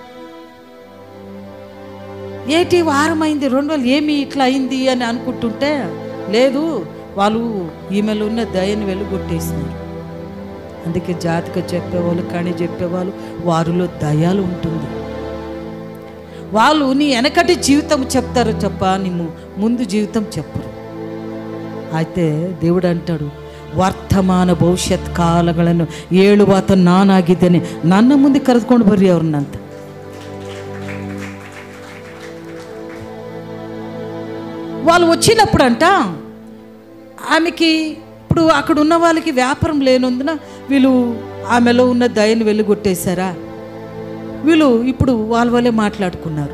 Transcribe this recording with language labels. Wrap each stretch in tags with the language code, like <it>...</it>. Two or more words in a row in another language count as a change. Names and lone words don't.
<te>ఏటి వారమైంది, 2 రోజులు, ఏమి ఇట్లా అయింది అని అనుకుంటుంటే లేదు, వాళ్ళు ఈమెలో ఉన్న దయని వెలుగొట్టేసినారు. అందుకే జాతక చెప్పేవాళ్ళు, కణి చెప్పేవాళ్ళు, వారిలో దయాలు ఉంటుంది. వాళ్ళు నీ వెనకటి జీవితం చెప్తారు తప్ప నీ ముందు జీవితం చెప్పరు. అయితే దేవుడు అంటాడు,</te> <kn>ವರ್ತಮಾನ ಭವಿಷ್ಯತ್ ಕಾಲಗಳನ್ನು ಹೇಳುವಾತ ನಾನಾಗಿದ್ದೇನೆ, ನನ್ನ ಮುಂದೆ ಕರೆದುಕೊಂಡು ಬರ್ರಿ ಅವ್ರನ್ನಂತ.</kn> <te>వాళ్ళు వచ్చినప్పుడంట ఆమెకి ఇప్పుడు అక్కడ ఉన్న వాళ్ళకి వ్యాపారం లేనందున వీళ్ళు ఆమెలో ఉన్న దయను వెలుగొట్టేశారా. వీళ్ళు ఇప్పుడు వాళ్ళ వల్లే మాట్లాడుకున్నారు.</te>